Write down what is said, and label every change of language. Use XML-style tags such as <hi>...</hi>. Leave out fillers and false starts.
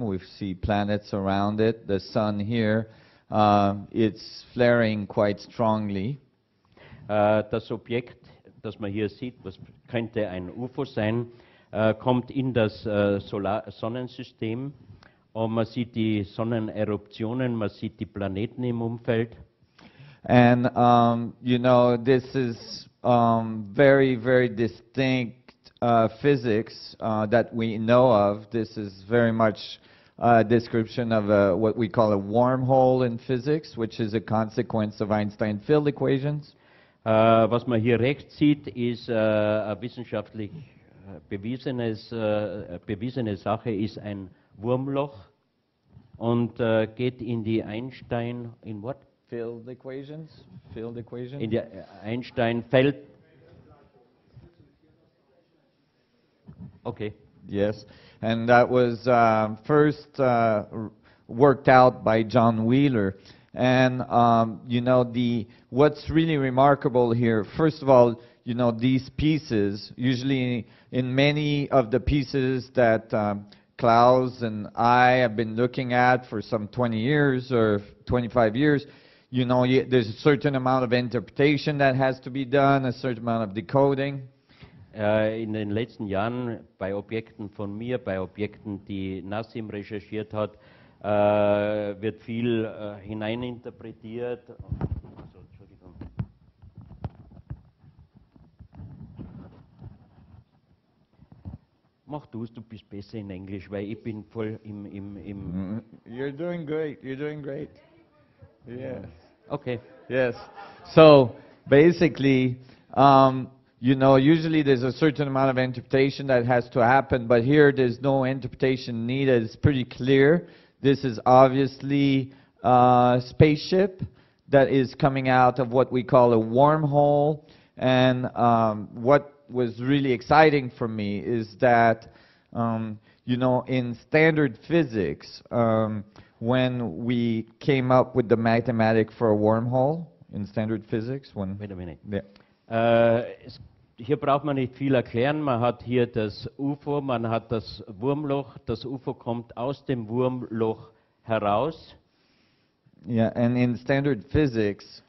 <en>We see planets around it. The sun here, it's flaring quite strongly.</en> <de>Das Objekt, das man hier sieht, was könnte ein UFO sein, kommt in das Sonnensystem und man sieht die Sonneneruptionen, man sieht die Planeten im Umfeld.</de> <en>And you know, this is very, very distinct physics that we know of. This is very much a description of what we call a wormhole in physics, which is a consequence of Einstein field equations.</en> <de>Was man hier rechts sieht, ist eine wissenschaftlich bewiesene Sache, ist ein Wurmloch und geht in die Einstein,</de> <en>in what? Field equations? Field equations?</en> <de>In die Einstein-Feld.</de> <en>Okay. Yes, and that was first worked out by John Wheeler. And you know, what's really remarkable here, first of all, you know, these pieces, usually in many of the pieces that Klaus and I have been looking at for some 20 years or 25 years, you know, there's a certain amount of interpretation that has to be done, a certain amount of decoding.</en> <de>In den letzten Jahren bei Objekten von mir, bei Objekten, die Nassim recherchiert hat, wird viel hineininterpretiert. Also, Entschuldigung. Mach du bist besser in Englisch, weil ich bin voll im</de> <en>You're doing great, you're doing great. Yes. Okay. Yes. So, basically, you know, usually there's a certain amount of interpretation that has to happen, but here there's no interpretation needed. It's pretty clear. This is obviously a spaceship that is coming out of what we call a wormhole. And what was really exciting for me is that, you know, in standard physics, when we came up with the mathematic for a wormhole in standard physics, when... Wait a minute. Yeah.</en> <de>Hier braucht man nicht viel erklären. Man hat hier das UFO, man hat das Wurmloch. Das UFO kommt aus dem Wurmloch heraus.</de> <en>Yeah, and in standard physics,</en>